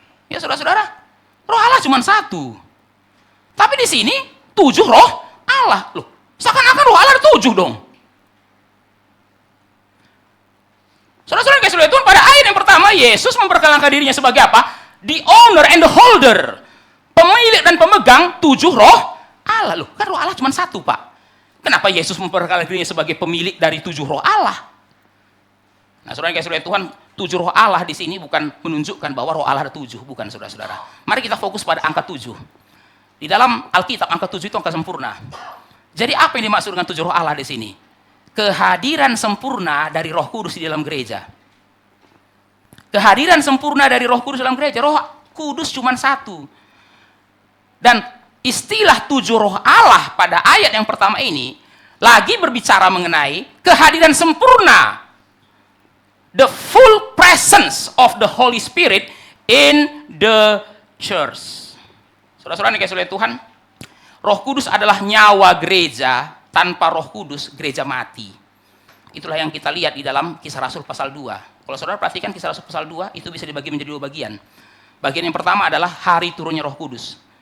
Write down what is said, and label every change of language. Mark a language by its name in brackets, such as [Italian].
[Indonesian] Ya saudara-saudara, roh Allah cuma satu. Tapi di sini tujuh roh Allah. Loh, seakan-akan roh Allah ada tujuh dong. Saudara-saudara yang kasih Tuhan, pada ayat yang pertama Yesus memperkenalkan dirinya sebagai apa? [English] The owner and the holder. [Indonesian] Pemilik dan pemegang tujuh roh Allah. Loh, kan roh Allah cuma satu, Pak. Kenapa Yesus memperkenalkan dirinya sebagai pemilik dari tujuh roh Allah? Nah, saudara yang kasih Tuhan, tujuh roh Allah di sini bukan menunjukkan bahwa roh Allah ada tujuh, bukan, saudara-saudara. Mari kita fokus pada angka tujuh. Di dalam Alkitab, angka tujuh itu angka sempurna. Jadi apa yang dimaksud dengan tujuh roh Allah di sini? Kehadiran sempurna dari Roh Kudus di dalam gereja. Kehadiran sempurna dari Roh Kudus dalam gereja. Roh Kudus cuma satu. Dan istilah tujuh roh Allah pada ayat yang pertama ini lagi berbicara mengenai kehadiran sempurna. [English] The full presence of the Holy Spirit in the church. [Indonesian] Saudara-saudara yang kasih Tuhan, Roh Kudus adalah nyawa gereja. Tanpa Roh Kudus, gereja mati. Itulah yang kita lihat di dalam Kisah Rasul pasal 2. Kalau saudara perhatikan Kisah Rasul pasal 2, itu bisa dibagi menjadi dua bagian. Bagian yang pertama adalah hari turunnya Roh Kudus.